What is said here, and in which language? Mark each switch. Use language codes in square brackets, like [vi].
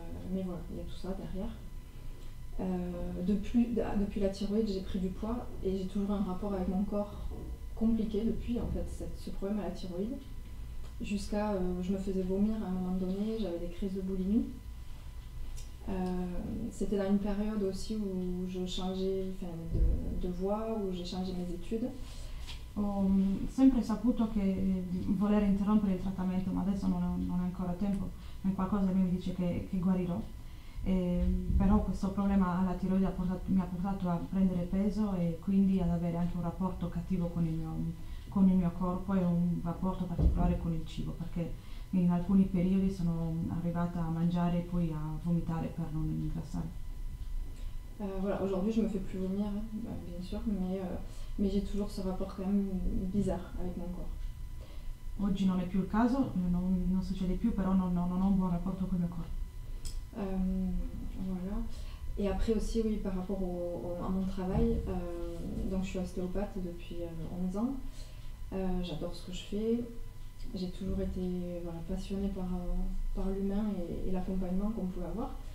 [fr] Mais voilà, il y a tout ça derrière. Depuis la thyroïde, j'ai pris du poids et j'ai toujours un rapport avec mon corps compliqué depuis en fait ce problème à la thyroïde. Jusqu'à je me faisais vomir à un moment donné, j'avais des crises de boulimie. C'était dans une période aussi où je changeais de voie, où j'ai changé mes études. [it] Ho sempre saputo che voler interrompere il trattamento, ma adesso non è ancora tempo, è qualcosa che mi dice che guarirò. Però questo problema alla tiroide mi ha portato a prendere peso e quindi ad avere anche un rapporto cattivo con il mio corpo e un rapporto particolare con il cibo, perché in alcuni periodi sono arrivata a mangiare e poi a vomitare per non ingrassare. [fr] Voilà, aujourd'hui je me fais plus vomir, bien sûr, mais j'ai toujours ce rapport quand même bizarre avec mon corps. [it] Oggi non è più il caso, non succede più, però non ho un buon rapporto con il mio corpo. [fr] Voilà. Et après aussi, oui, par rapport à mon travail, donc je suis ostéopathe depuis 11 ans. J'adore ce que je fais. J'ai toujours été passionnée par l'humain et l'accompagnement qu'on pouvait avoir.